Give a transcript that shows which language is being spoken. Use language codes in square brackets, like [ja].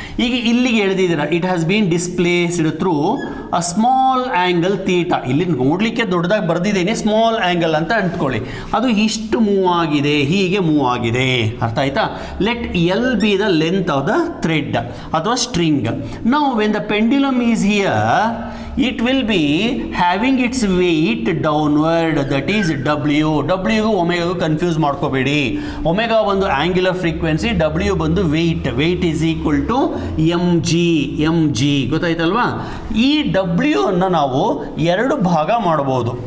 [kn] ಈಗ ಇಲ್ಲಿಗೆ ಎಳೆದಿದ್ದೀರಾ, [en] It has been displaced through a small angle theta. [kn] ಇಲ್ಲಿ ನೋಡಲಿಕ್ಕೆ ದೊಡ್ಡದಾಗಿ ಬರೆದಿದ್ದೀನಿ, ಸ್ಮಾಲ್ ಆ್ಯಂಗಲ್ ಅಂತ ಅಂದ್ಕೊಳ್ಳಿ. ಅದು ಇಷ್ಟು ಮೂವ್ ಆಗಿದೆ, ಹೀಗೆ ಮೂವ್ ಆಗಿದೆ, ಅರ್ಥ ಆಯ್ತಾ? [en] Let L be the length of the thread ಅಥವಾ string. Now when the pendulum is here, it will be having its weight downward, that is W. [kn] W ಒಮೆಗಾಗೂ confuse ಮಾಡ್ಕೋಬೇಡಿ. ಒಮೆಗಾ ಒಂದು ಆಂಗ್ಯುಲರ್ ಫ್ರೀಕ್ವೆನ್ಸಿ, W ಬಂದು [en] Weight is equal to mg. [kn] ಗೊತ್ತಾಯ್ತಲ್ವಾ? ಈ W ಅನ್ನು ನಾವು 2 ಭಾಗ ಮಾಡಬಹುದು.